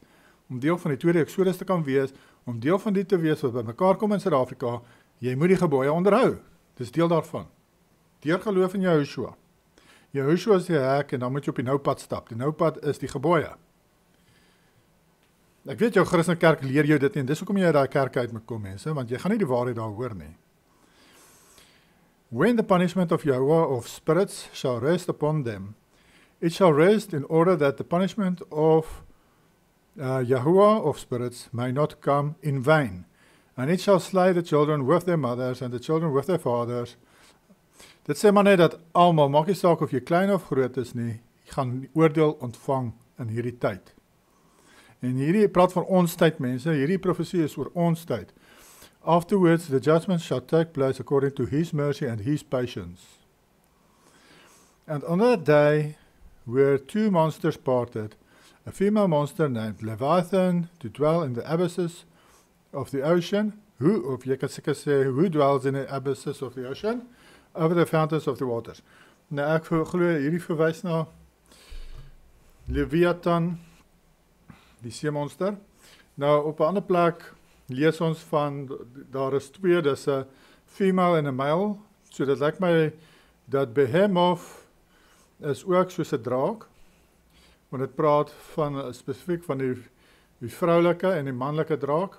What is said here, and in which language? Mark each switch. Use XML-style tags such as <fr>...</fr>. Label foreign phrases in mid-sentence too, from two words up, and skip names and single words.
<af>Om deel van die tweede Exodus te kan wees, om deel van die te wees wat bymekaar kom in Suid-Afrika, jy moet die gebooie onderhou. Dis deel daarvan. Deur geloof in Yahushua. Yahushua is die hek en dan moet jy op die noupad stap. Die noupad is die gebooie. Ek weet jou Christelike kerk leer jou dit nie, en dis hoekom jy daai kerk uit moet kom, mense, want jy gaan nie die waarheid daar hoor nie.</af> <en>When the punishment of Yahuwah of spirits shall rest upon them, it shall rest in order that the punishment of Yahuwah of spirits may not come in vain. And it shall slay the children with their mothers and the children with their fathers.</en> <af>Dit sê maar net dat almal, maak nie saak of jy klein of groot is nie, jy gaan oordeel ontvang in hierdie tyd. En hierdie praat van ons tyd, mense, hierdie profesie is oor ons tyd.</af> <en>Afterwards, the judgment shall take place according to his mercy and his patience. And on that day were two monsters parted, a female monster named Leviathan to dwell in the abysses of the ocean,</en> <af>of jy kan seker sê,</af> <en>who dwells in the abysses of the ocean, over the fountains of the waters.</en> <af>Nou ek glo hierdie verwys na Leviathan, die seemonster. Nou op 'n ander plek lees ons van, daar is twee, dis 'n female en 'n male, so dit lyk my dat Behemoth is ook soos 'n draak, want dit praat van spesifiek van die vroulike en die manlike draak.</af>